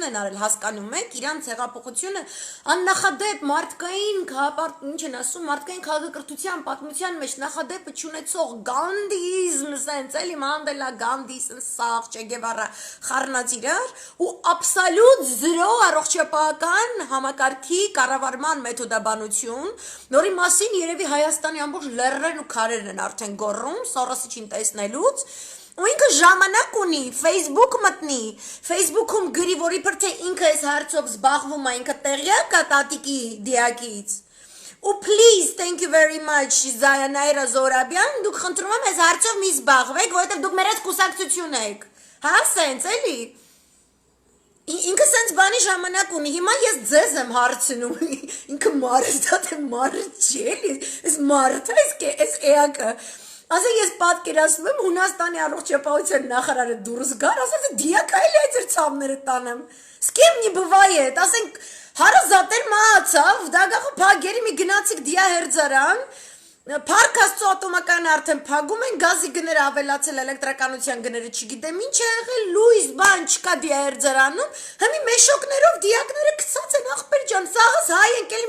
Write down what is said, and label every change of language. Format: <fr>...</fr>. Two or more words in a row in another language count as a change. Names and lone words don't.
<hy>են արել, հասկանում եք, իրանց հեղափոխությունը աննախադեպ մարդկային, ինչ են ասում, մարդկային քաղաքակրթության պատմության մեջ նախադեպը չունեցող գանդիզմ, սենց էլի, Մանդելա, Գանդի, սենց սաղ, Չե Գևարա խառնած իրար, ու աբսոլյուտ զրո առողջապահական համակարգի կառավարման մեթոդաբանություն, նորի մասին երևի Հայաստանի ամբողջ լեռներն ու քարերն են արդեն գոռում, Սորոսիչին տեսնելուց, ու ինքը ժամանակ ունի Facebook մտնի Facebook-ում գրի որի për թե ինքը այս հարցով զբաղվում է ինքը տեղյակ է տատիկի դիակից ու</hy> <en>please thank you very much</en> <hy>Զայանայրա Զորաբյան դուք խնդրում եմ այս հարցով մի զբաղվեք որովհետև դուք մեր հետ կուսակցություն եք հա սենց էլի ինքը սենց բանի ժամանակ ունի հիմա ես ձեզ եմ հարցնում ինքը մարդ է մարդ չի էլի այս մարդ այս էակը ասենք ես պատկերացնում եմ Հունաստանի առողջապահության նախարարը դուրս գար ասած դիակա էլի այդ ձեր ցավները տանեմ</hy> <ru>с кем не бывает</ru> <hy>ասենք հարազատեր մահացավ դագախը փագերի մի գնացիկ դիա հերձարան Փառք Աստծո ատոմակայանը արդեն փագում են գազի գները ավելացել էլեկտրականության գները չգիտեմ ինչ է եղել լույս բան չկա դիա հերձարանում հիմի մեշոկներով դիակները գցած են ախպեր ջան սաղս հայ ենք էլի</hy>